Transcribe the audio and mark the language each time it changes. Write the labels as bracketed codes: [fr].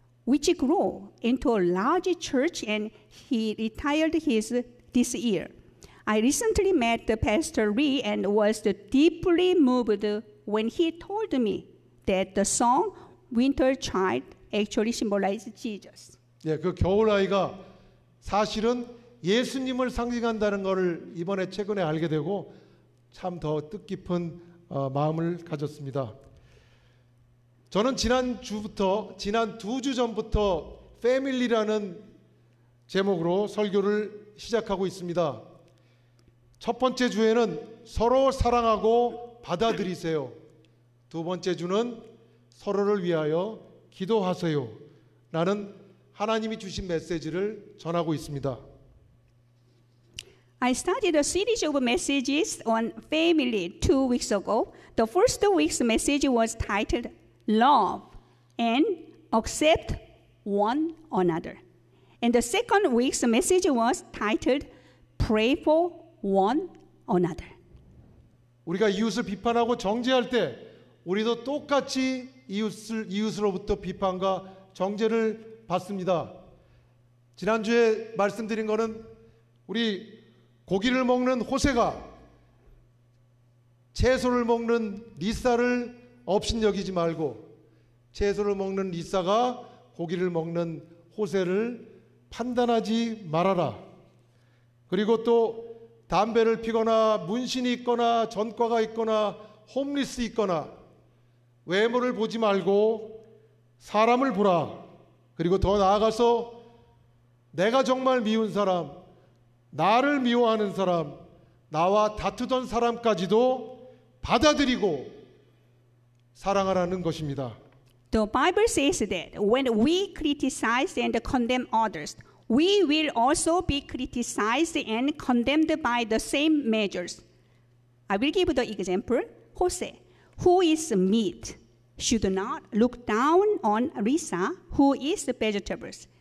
[en] which grew into a large church, and he retired this year. I recently met Pastor Lee and was deeply moved when he told me that the song Winter Child actually symbolizes Jesus. [ko] 예, 그 겨울 아이가 사실은 예수님을 상징한다는 것을 이번에 최근에 알게 되고 참 더 뜻깊은 마음을 가졌습니다. 저는 지난 2주 전부터 패밀리라는 제목으로 설교를 시작하고 있습니다. 첫 번째 주에는 서로 사랑하고 받아들이세요. 두 번째 주는 서로를 위하여 기도하세요. 라는 하나님이 주신 메시지를 전하고 있습니다. [en] I started a series of messages on family 2 weeks ago. The first week's message was titled Love and Accept One Another. And the second week's message was titled Pray for One Another. [ko] 우리가 이웃을 비판하고 정죄할 때 우리도 똑같이 이웃으로부터 비판과 정죄를 받습니다. 지난주에 말씀드린 거는 우리 고기를 먹는 호세가 채소를 먹는 리사를 업신여기지 말고 채소를 먹는 리사가 고기를 먹는 호세를 판단하지 말아라. 그리고 또 담배를 피거나 문신이 있거나 전과가 있거나 홈리스 있거나 외모를 보지 말고 사람을 보라. 그리고 더 나아가서 내가 정말 미운 사람, 나를 미워하는 사람, 나와 다투던 사람까지도 받아들이고 사랑하라는 것입니다. [en] The Bible says that when we criticize and condemn others, we will also be criticized and condemned by the same measures. I will give the example. Jose, who is meat, should not look down on Risa, who is vegetables.